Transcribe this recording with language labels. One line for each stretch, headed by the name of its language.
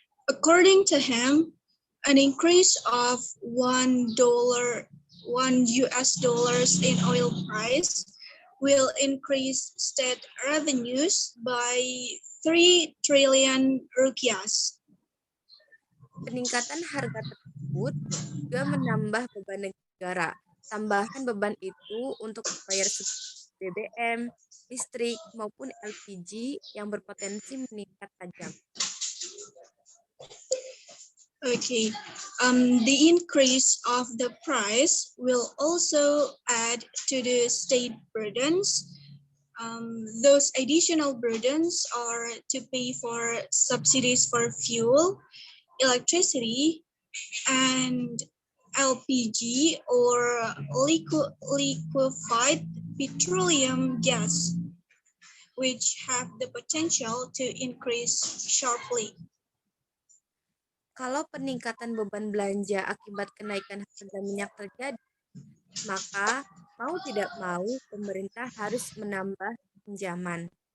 English: According to him, an increase of $1 US dollars in oil price will increase state revenues by 3 trillion rupiahs.
Indonesian: Peningkatan harga tersebut juga menambah beban negara. Tambahan beban itu untuk membayar BBM, listrik, maupun LPG yang berpotensi meningkat tajam.
English: Okay, the increase of the price will also add to the state burdens. Those additional burdens are to pay for subsidies for fuel, electricity, and LPG or liquefied petroleum gas, which have the potential to increase sharply.
Indonesian: Kalau peningkatan beban belanja akibat kenaikan harga minyak terjadi, maka mau tidak mau pemerintah harus menambah pinjaman.